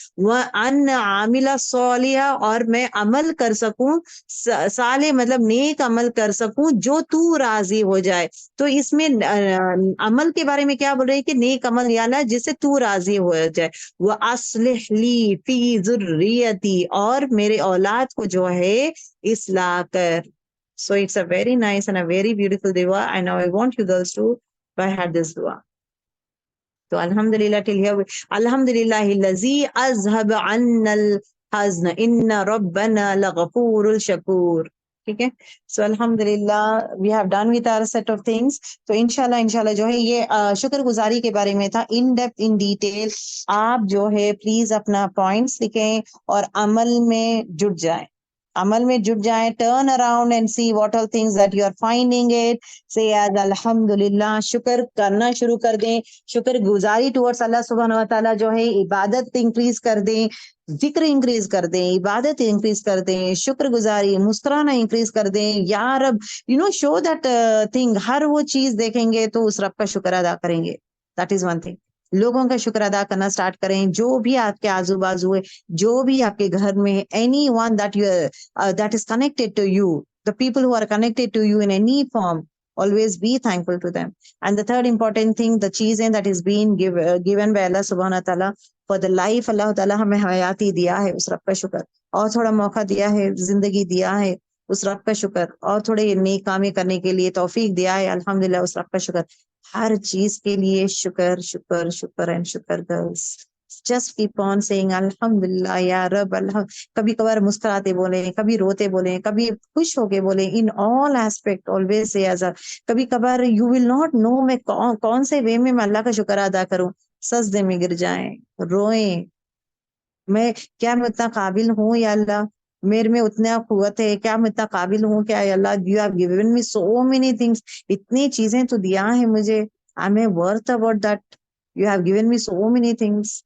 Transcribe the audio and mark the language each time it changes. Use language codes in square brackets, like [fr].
[ar] وَأَنْ عَامِلَ صَالِحًا, [ur] اور میں عمل کر سکوں, صالح مطلب نیک عمل کر سکوں جو تو راضی ہو جائے. تو اس میں عمل کے بارے میں کیا بول رہے ہیں کہ نیک عمل, یا اللہ جس سے تو راضی ہو جائے. [ar] وَأَصْلِحْ لِي فِي ذُرِّيَّتِي, [ur] اور میرے اولاد کو جو ہے اصلاح کر. [en] So it's a very nice and a very beautiful dua, and I want you girls to by heart this dua. [ur] تو الحمدللہ [en] till here [ur] الحمدللہ [ar] اذهب عنا الحزن ان ربنا لغفور الشکور. [ur] ٹھیک ہے. [en] So الحمدللہ we have done with our set of things. [ur] تو انشاءاللہ جو ہے یہ شکر گزاری کے بارے میں تھا [en] In depth in detail. [ur] آپ جو ہے پلیز اپنا پوائنٹس لکھیں اور عمل میں جٹ جائیں. عمل میں جٹ جائیں. [en] Turn around and see what are things that you are finding it. [ur] سے ایز الحمدللہ شکر کرنا شروع کر دیں. شکر گزاری ٹورڈس اللہ سبحانہ و تعالیٰ جو ہے عبادت انکریز کر دیں, ذکر انکریز کر دیں, عبادت انکریز کر دیں, شکر گزاری مسکرانا انکریز کر دیں. [en] یا رب show that thing. [ur] ہر وہ چیز دیکھیں گے تو اس رب کا شکر ادا کریں گے. That is one thing. لوگوں کا شکر ادا کرنا سٹارٹ کریں. جو بھی آپ کے آزو بازو ہے, جو بھی آپ کے گھر میں [en] Any one that is connected to you, the people who are connected to you in any form, always be thankful to them. And the third important thing, the چیزیں that is being given by Allah subhanahu wa ta'ala for the life. [ur] اللہ تعالیٰ ہمیں حیاتی دیا ہے, اس رب کا شکر. اور تھوڑا موقع دیا ہے, زندگی دیا ہے, اس رب کا شکر. اور تھوڑے نیک کامیں کرنے کے لیے توفیق دیا ہے, الحمدللہ اس رب کا شکر. ہر چیز کے لیے شکر شکر شکر اینڈ شکر girls. [en] Just keep on saying الحمدللہ یا رب. [ur] کبھی کبھار مسکراتے بولیں, کبھی روتے بولیں, کبھی خوش ہو کے بولیں. ان [en] all aspect always say as [ur] کبھی کبھار [en] you will not know [ur] میں کون سے وے میں اللہ کا شکر ادا کروں. سجدے میں گر جائیں, روئیں. میں اتنا قابل ہوں یا اللہ, میرے میں اتنا قوت ہے کیا, میں اتنا قابل ہوں کیا یا اللہ. [en] you have given me so many things. [ur] اتنی چیزیں تو دیا ہے مجھے. [en] I'm a worth about that. You have given me so many things.